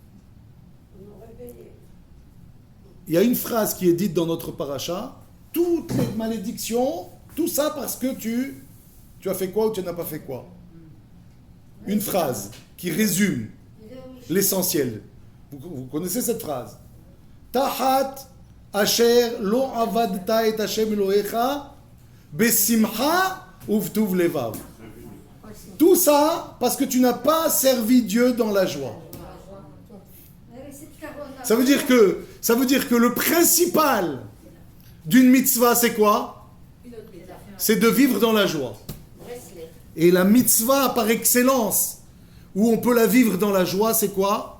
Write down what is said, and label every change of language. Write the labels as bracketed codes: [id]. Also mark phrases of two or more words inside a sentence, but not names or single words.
[fr] Il y a une phrase qui est dite dans notre paracha, toutes les malédictions, tout ça parce que tu as fait quoi ou tu n'as pas fait quoi. Une phrase qui résume l'essentiel. Vous connaissez cette phrase? [he] תחת אשר לא עבדת את השם אלהיך בשמחה ובטוב לבב. [fr] Tout ça parce que tu n'as pas servi Dieu dans la joie. Ça veut dire que le principal d'une mitzvah, c'est quoi? C'est de vivre dans la joie. Et la mitzvah par excellence, où on peut la vivre dans la joie, c'est quoi?